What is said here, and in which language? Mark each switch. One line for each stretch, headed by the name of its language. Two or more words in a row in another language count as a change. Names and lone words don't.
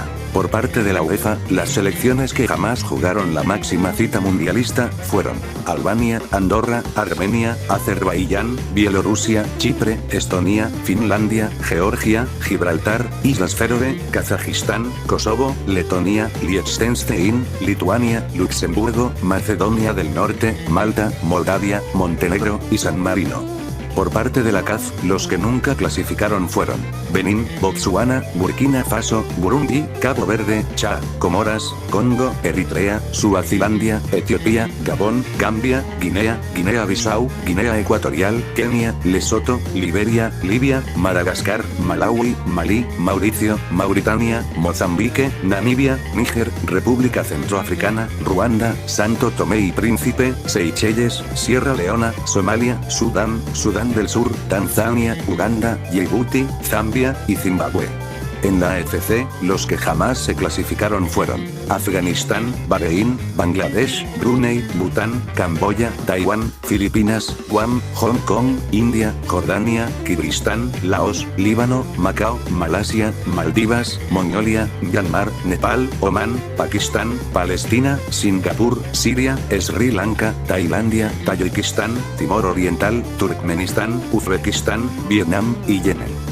Spanish: Por parte de la UEFA, las selecciones que jamás jugaron la máxima cita mundialista fueron Albania, Andorra, Armenia, Azerbaiyán, Bielorrusia, Chipre, Estonia, Finlandia, Georgia, Gibraltar, Islas Feroe, Kazajistán, Kosovo, Letonia, Liechtenstein, Lituania, Luxemburgo, Macedonia del Norte, Malta, Moldavia, Montenegro y San Marino. Por parte de la CAF, los que nunca clasificaron fueron Benín, Botsuana, Burkina Faso, Burundi, Cabo Verde, Chad, Comoras, Congo, Eritrea, Suazilandia, Etiopía, Gabón, Gambia, Guinea, Guinea-Bissau, Guinea Ecuatorial, Kenia, Lesoto, Liberia, Libia, Madagascar, Malaui, Malí, Mauricio, Mauritania, Mozambique, Namibia, Níger, República Centroafricana, Ruanda, Santo Tomé y Príncipe, Seychelles, Sierra Leona, Somalia, Sudán, Sudán del Sur, Tanzania, Uganda, Djibouti, Zambia y Zimbabue. En la AFC, los que jamás se clasificaron fueron Afganistán, Bahrein, Bangladesh, Brunei, Bután, Camboya, Taiwán, Filipinas, Guam, Hong Kong, India, Jordania, Kirguistán, Laos, Líbano, Macao, Malasia, Maldivas, Mongolia, Myanmar, Nepal, Omán, Pakistán, Palestina, Singapur, Siria, Sri Lanka, Tailandia, Tayikistán, Timor Oriental, Turkmenistán, Uzbekistán, Vietnam y Yemen.